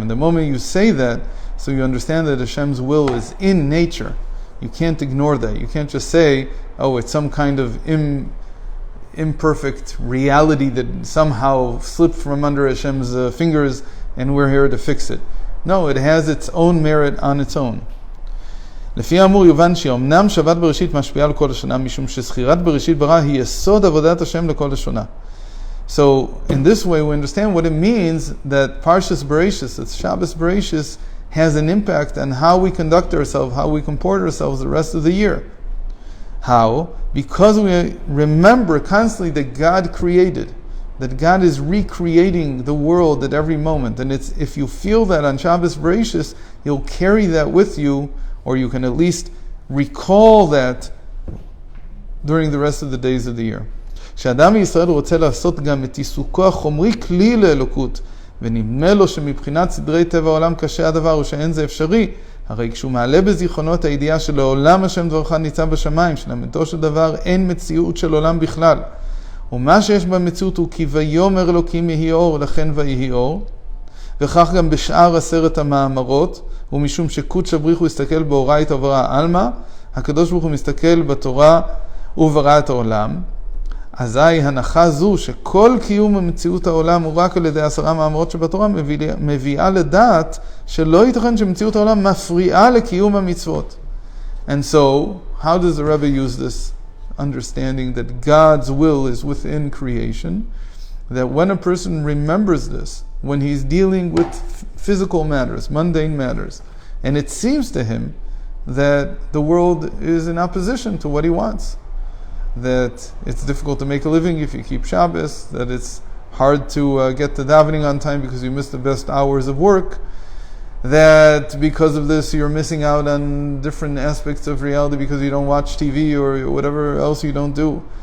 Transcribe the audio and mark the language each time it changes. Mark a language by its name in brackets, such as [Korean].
[English] And the moment you say that, so you understand that Hashem's will is in nature. You can't ignore that. You can't just say, oh, it's some kind of imperfect reality that somehow slipped from under Hashem's fingers and we're here to fix it. No, it has its own merit on its own. [Hebrew] לפי האמור יובן שאומנם שבת בראשית משפיעה על כל השנה משום שזכירת בראשית ברא היא יסוד עבודת השם לכל השנה. [English] So, in this way, we understand what it means that Parshas Bereishit, that Shabbos Bereishit, has an impact on how we conduct ourselves, how we comport ourselves the rest of the year. How? Because we remember constantly that God created, that God is recreating the world at every moment. And it's if you feel that on Shabbos Bereishit, you'll carry that with you, or you can at least recall that during the rest of the days of the year. [Hebrew] שאדם מישראל רוצה לעשות גם את עיסוקו החומרי כלי לאלוקות, ונדמה לו שמבחינת סדרי טבע העולם קשה הדבר ושאין זה אפשרי, הרי כשהוא מעלה בזיכרונות הידיעה שלעולם השם דברך ניצב בשמיים, שלאמיתו של דבר אין מציאות של עולם בכלל. ומה שיש במציאות הוא כי ויאמר אלוקים יהי אור, לכן ויהי אור, וכך גם בשאר 10 המאמרות, ומשום שקודש הבריך הוא הסתכל באורייתא וברא עלמא, הקדוש ברוך הוא מסתכל בתורה וברא את העולם. אזי הנחה זו שכל קיום המציאות העולם הוא רק על ידי 10 מאמרות שבתורה מביאה לדעת שלא ייתכן שמציאות העולם מפריעה לקיום המצוות. [English] And so, how does the Rebbe use this understanding that God's will is within creation? That when a person remembers this, when he's dealing with physical matters, mundane matters, and it seems to him that the world is in opposition to what he wants, that it's difficult to make a living if you keep Shabbos, that it's hard to get to davening on time because you miss the best hours of work, that because of this you're missing out on different aspects of reality because you don't watch TV or whatever else you don't do.